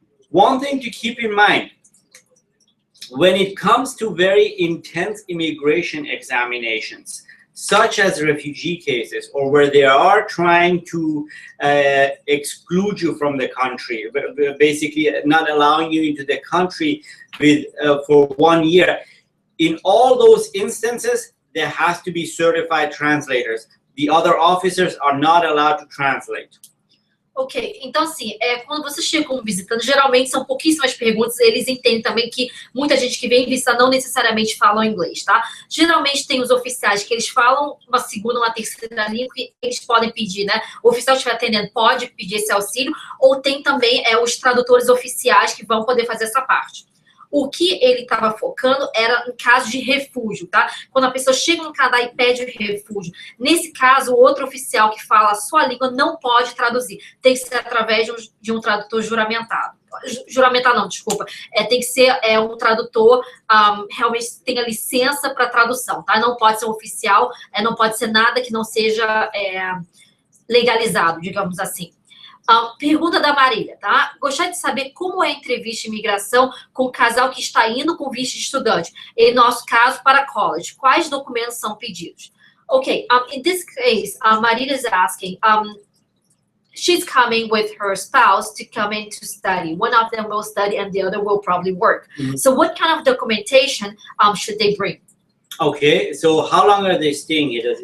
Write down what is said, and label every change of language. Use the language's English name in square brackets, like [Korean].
[English] One thing to keep in mind, when it comes to very intense immigration examinations, such as refugee cases, or where they are trying to exclude you from the country, basically not allowing you into the country for 1 year, in all those instances, there has to be certified translators. The other officers are not allowed to translate. [Portuguese] Ok, então assim, quando você chega como visitante, geralmente são pouquíssimas perguntas, eles entendem também que muita gente que vem visitar não necessariamente fala inglês, tá? Geralmente tem os oficiais que eles falam uma segunda, uma terceira língua que eles podem pedir, né? O oficial que estiver atendendo pode pedir esse auxílio, ou tem também os tradutores oficiais que vão poder fazer essa parte. O que ele estava focando era em caso de refúgio, tá? Quando a pessoa chega no Canadá e pede refúgio. Nesse caso, o outro oficial que fala a sua língua não pode traduzir. Tem que ser através de um tradutor juramentado. Juramentado não, desculpa. Tem que ser um tradutor realmente tenha licença para tradução, tá? Não pode ser um oficial, não pode ser nada que não seja legalizado, digamos assim. Pergunta da Marília, tá? Gostaria de saber como é a entrevista de imigração com o casal que está indo com visto de estudante. Em nosso caso, para college. Quais documentos são pedidos? [English] Okay, in this case, Marília is asking, she's coming with her spouse to come in to study. One of them will study and the other will probably work. Mm-hmm. So what kind of documentation should they bring? Okay, so how long are they staying here?